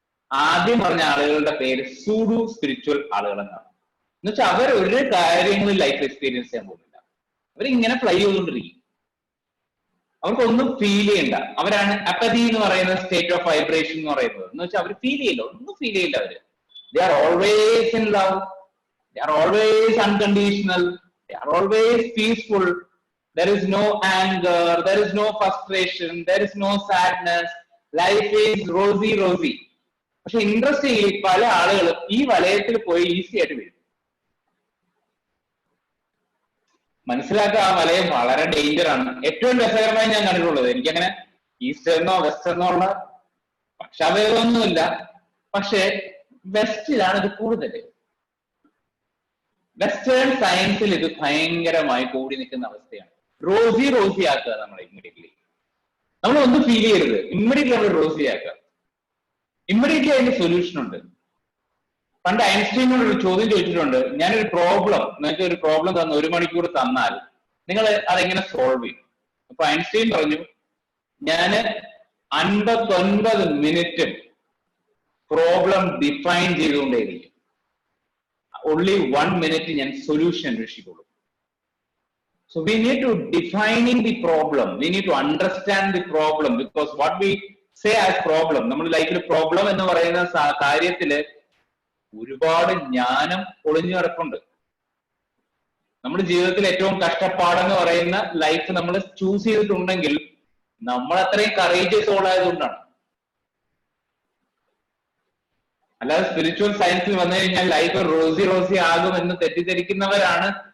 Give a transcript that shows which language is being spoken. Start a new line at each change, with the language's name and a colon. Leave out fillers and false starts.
Malayalam: ആദ്യം പറഞ്ഞ ആളുകളുടെ പേര് സൂഡു സ്പിരിച്വൽ ആളുകൾ എന്നാണ്. എന്നുവെച്ചാൽ അവർ ഒരു കാര്യങ്ങളും ലൈഫ് എക്സ്പീരിയൻസ് ചെയ്യാൻ പോകുന്നില്ല. അവരിങ്ങനെ ഫ്ലൈ ചെയ്തുകൊണ്ടിരിക്കും. അവർക്കൊന്നും ഫീൽ ചെയ്യണ്ട. അവരാണ് അപ്പതി എന്ന് പറയുന്ന സ്റ്റേറ്റ് ഓഫ് വൈബ്രേഷൻ എന്ന് പറയുന്നത്. എന്ന് വെച്ചാൽ അവർ ഫീൽ ചെയ്യില്ല, ഒന്നും ഫീൽ ചെയ്യില്ല. അവര്
English: they are always in love, they are always unconditional, they are always peaceful. There is no anger, there is no frustration, there is no sadness. Life is rosy.
Malayalam: പക്ഷെ interestingly പല ആളുകളും ഈ വലയത്തിൽ പോയി easy ആയിട്ട് വീഴും. മനസ്സിലാക്കുക, ആ വലയം വളരെ ഡേഞ്ചർ ആണ്. ഏറ്റവും രസകരമായി ഞാൻ കണ്ടിട്ടുള്ളത്, എനിക്കങ്ങനെ ഈസ്റ്റേർന്നോ വെസ്റ്റേർന്നോ ഉള്ള പക്ഷാഭേദമൊന്നുമില്ല, പക്ഷെ വെസ്റ്റിലാണ് ഇത് കൂടുതൽ. വെസ്റ്റേൺ സയൻസിൽ ഇത് ഭയങ്കരമായി കൂടി നിൽക്കുന്ന അവസ്ഥയാണ്. റോസി ആക്കുക നമ്മൾ ഇമ്മീഡിയറ്റ്ലി. നമ്മൾ ഒന്നും ഫീൽ ചെയ്യരുത്, ഇമ്മീഡിയറ്റ്ലി നമ്മൾ റോസി ആക്കുക. ഇമ്മീഡിയറ്റ്ലി അതിന്റെ സൊല്യൂഷൻ ഉണ്ട്. പണ്ട് ഐൻസ്റ്റീനോട് ഒരു ചോദ്യം ചോദിച്ചിട്ടുണ്ട്, ഞാനൊരു പ്രോബ്ലം, നിങ്ങൾക്ക് ഒരു പ്രോബ്ലം തന്ന 1 മണിക്കൂർ തന്നാൽ നിങ്ങൾ അതെങ്ങനെ സോൾവ് ചെയ്യും? അപ്പൊ ഐൻസ്റ്റീൻ പറഞ്ഞു, ഞാന് 59 minute problem define ചെയ്തുകൊണ്ടേയിരിക്കും.
English: only 1 minute
Malayalam: ഞാൻ solution അന്വേഷിക്കുള്ളൂ.
English: So we need to defining the problem, we need to understand the problem, because what we say as problem,
Malayalam: നമ്മൾ ലൈഫിൽ പ്രോബ്ലം എന്ന് പറയുന്ന കാര്യത്തില് ഒരുപാട് ജ്ഞാനം ഒളിഞ്ഞു കിടപ്പുണ്ട്. നമ്മുടെ ജീവിതത്തിൽ ഏറ്റവും കഷ്ടപ്പാടെന്ന് പറയുന്ന ലൈഫ് നമ്മൾ ചൂസ് ചെയ്തിട്ടുണ്ടെങ്കിൽ നമ്മൾ അത്രയും കറേജിയസ് ആയതുകൊണ്ടാണ്. അല്ലാതെ സ്പിരിച്വൽ സയൻസിൽ വന്നു കഴിഞ്ഞാൽ ലൈഫ് റോസി ആകും എന്ന് തെറ്റിദ്ധരിക്കുന്നവരാണ്.